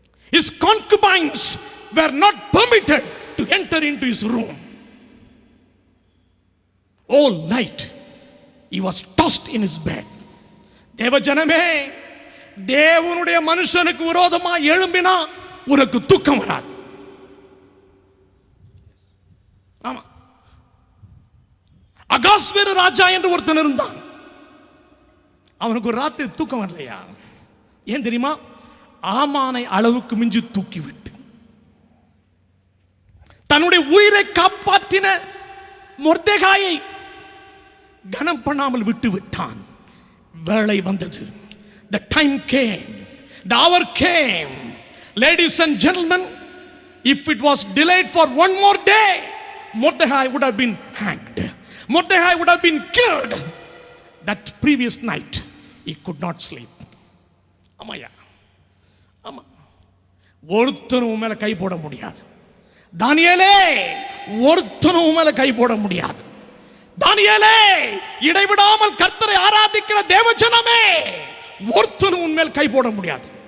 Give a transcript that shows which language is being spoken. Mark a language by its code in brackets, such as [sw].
[en] His concubines were not permitted to enter into his room. All night he was tossed in his bed. [ta] தேவஜனமே, தேவனுடைய மனுஷனுக்கு விரோதமா எழும்பினா உனக்கு தூக்கம் வராது. ஆமா, அகாஸ்வேரு ராஜா என்று ஒருத்தன் இருந்தான். அவனுக்கு ஒரு ராத்திரி தூக்கம் வரலையா? ஏன் தெரியுமா? ஆமானை அளவுக்கு மிஞ்சி தூக்கி விட்டு தன்னுடைய உயிரை காப்பாற்றின மொர்தெகாயை கனம் பண்ணாமல் விட்டு விட்டான். வேளை வந்தது. [en] The time came, the hour came. Ladies and gentlemen, if it was delayed for one more day, Mordecai would have been hanged. Mordecai would have been killed. That previous night he could not sleep. [ta] ஆமாயா, ஆமா, ஒருத்தனும் மேல கை போட முடியாது. தானியேலே, ஒருத்தனும் மேல கை போட முடியாது. தானியேலே, இடைவிடாமல் கர்த்தரை ஆராதிக்கிற தேவஜனமே, ஒருத்தனும் உன்மேல் கை போட முடியாது.